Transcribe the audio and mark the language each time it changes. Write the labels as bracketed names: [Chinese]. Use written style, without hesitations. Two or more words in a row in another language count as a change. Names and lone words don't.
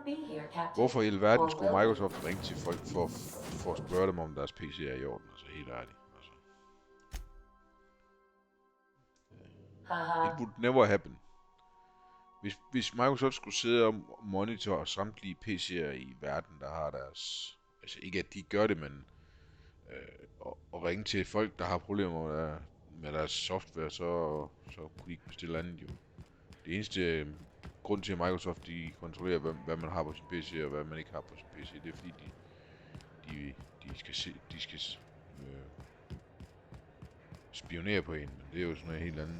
[English] here, Captain. [Danish] Hvorfor i alverden [English] Or [Danish] skulle [English] will [Danish] Microsoft ringe til folk for at spørge dem, om deres PC er i orden? Altså, helt ærligt. Altså. [English] It would never happen. [Danish] Hvis Microsoft skulle sidde og monitore samtlige PC'er i verden, der har deres... Altså ikke at de gør det, men... Og ringe til folk, der har problemer med deres software, så kunne de ikke bestille andet jo. Det eneste grund til, at Microsoft de kontrollerer, hvad man har på sin PC og hvad man ikke har på sin PC, det er fordi, de skal spionere på en, men det er jo sådan noget helt andet.